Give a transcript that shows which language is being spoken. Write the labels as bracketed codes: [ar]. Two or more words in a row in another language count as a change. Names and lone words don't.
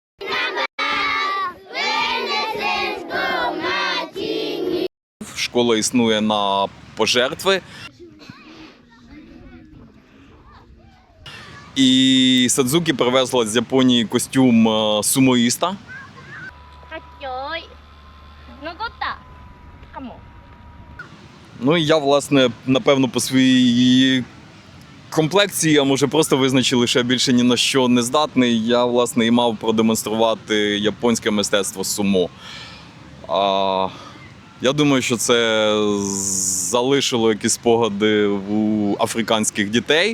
[uk] Школа існує на пожертви. І Садзукі привезла з Японії костюм сумоїста. [ja] かっちょい残ったかも [uk] Ну і я, власне, напевно, по своїй комплекції, а може просто визначили, що я більше ні на що не здатний. Я, власне, і мав продемонструвати японське мистецтво сумо. Я думаю, що це залишило якісь спогади у африканських дітей.